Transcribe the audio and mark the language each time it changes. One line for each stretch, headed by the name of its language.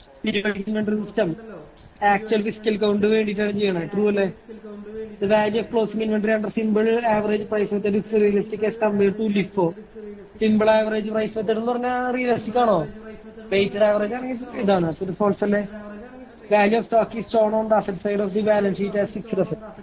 Malayalam: Periodic inventory system actual physical count വേണ്ടിയിട്ടാണ് ചെയ്യണത്. True അല്ലേ?
English: The value of closing inventory under simple average price method is realistic as compared to LIFO.
Malayalam: Simple average price method എന്ന് പറഞ്ഞാൽ realistic ആണോ? Weighted average ആണെങ്കിൽ ഇതാണ്. പിന്നെ false അല്ലേ?
English: Value of stock is shown on the asset side of the balance sheet as fixed asset.